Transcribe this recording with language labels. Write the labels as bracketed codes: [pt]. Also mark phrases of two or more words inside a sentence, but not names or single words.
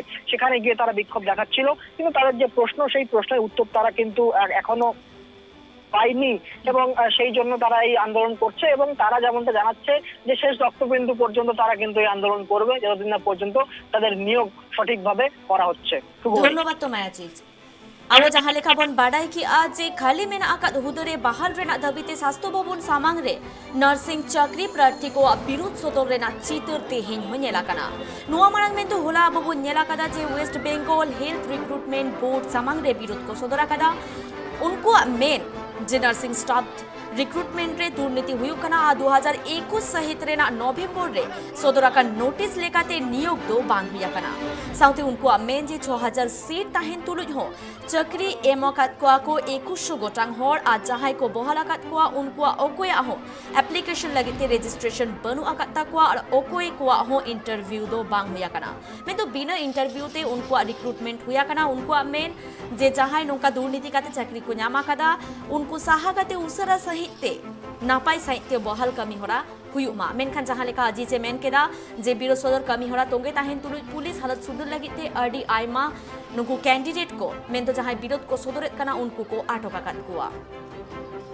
[bn] সেখানে গিয়ে তারা বিক্ষোভ দেখাচ্ছিল, কিন্তু তাদের যে প্রশ্ন সেই প্রশ্নের উত্তর তারা কিন্তু এখনো পায়নি এবং সেই জন্য তারা এই আন্দোলন করছে এবং তারা যেমনটা জানাচ্ছে যে শেষ রক্তবিন্দু পর্যন্ত তারা কিন্তু এই আন্দোলন করবে যতদিন না পর্যন্ত তাদের নিয়োগ সঠিকভাবে করা হচ্ছে। ধন্যবাদ তো মায়াচিজ। [sat] ᱟᱵᱚ ᱡᱟᱦᱟᱸ ᱞᱮᱠᱟ ᱵᱚᱱ ᱵᱟᱰᱟᱭ ᱠᱮᱜᱼᱟ ᱡᱮ ᱠᱷᱟᱹᱞᱤ ᱢᱮᱱᱟᱜ ᱟᱠᱟᱫ ᱦᱩᱫᱟᱹ ᱨᱮ ᱵᱟᱦᱟᱞ ᱨᱮᱱᱟᱜ ᱫᱟᱹᱵᱤᱛᱮ ᱥᱟᱥᱛᱷᱚ ᱵᱷᱚᱵᱚᱱ ᱥᱟᱢᱟᱝ ᱨᱮ ᱱᱟᱨᱥᱤᱝ ᱪᱟᱹᱠᱨᱤ ᱯᱨᱟᱨᱛᱷᱤ ᱠᱚᱣᱟᱜ ᱵᱤᱨᱩᱫ ᱥᱚᱫᱚᱨ ᱨᱮᱱᱟᱜ ᱪᱤᱛᱟᱹᱨ ᱛᱮᱦᱮᱧ ᱦᱚᱸ ᱧᱮᱞ ᱟᱠᱟᱱᱟ। ᱱᱚᱣᱟ ᱢᱟᱲᱟᱝ ᱢᱮᱱᱫᱚ ᱦᱚᱞᱟ ᱟᱵᱚ ᱵᱚᱱ ᱧᱮᱞ ᱟᱠᱟᱫᱟ ᱡᱮ ᱳᱭᱮᱥᱴ ᱵᱮᱝᱜᱚᱞ ᱦᱮᱞথ ᱨᱤᱠᱨᱩᱴᱢᱮন্ᱴ ᱵᱳর্ড ᱥᱟᱢᱟᱝ ᱨᱮ ᱵᱤᱨᱩᱫ ᱠᱚ ᱥᱚᱫᱚᱨ ᱟᱠᱟᱫᱟ। उनकुआग मेन जे [en] nursing staff recruitment [sat] रे दुर्नीति हुयुग कना 2021 सहित रेना नवेम्बर रे सदराका नोटिस लेकाते नियोग दो बांग हुया कना। साउथे उनकुआग मेन जे 6000 सीट ताहेन तुलुज हो चाकरी एमकात कोआ को 2100 गोटांग होर आ जहाय को बहालाकात कोआ उनकुआग ओकोया हो एप्लीकेशन लगिते रजिस्ट्रेशन बनु आकात ताकोआ और ओकोय कोआ हो इंटरव्यू दो बांग हुया कना। में तो बिना इंटरव्यू ते उनकुआग रिक्रुटमेंट हुया कना। उनकुआग मेन जे जहाय नोका दुर्नीति काते चाकरी को ᱧᱟᱢ ᱟᱠᱟᱫᱟ उनको साहा काते उसरा सहित ते नापाय सहित ते बहाल कमी होरा हुयुग मा। मेनखान जहां लेका अजीजे मेन केदा जे बिरोध सदर कमी होरा तोंगे ताहेन तुलुज पुलिस हालत सुदुर लगित ते अडी आयमा नुकु कैंडिडेट को मेन तो जहां बिरोध को सदरेत कना उनको को आटक आकाद कोआ।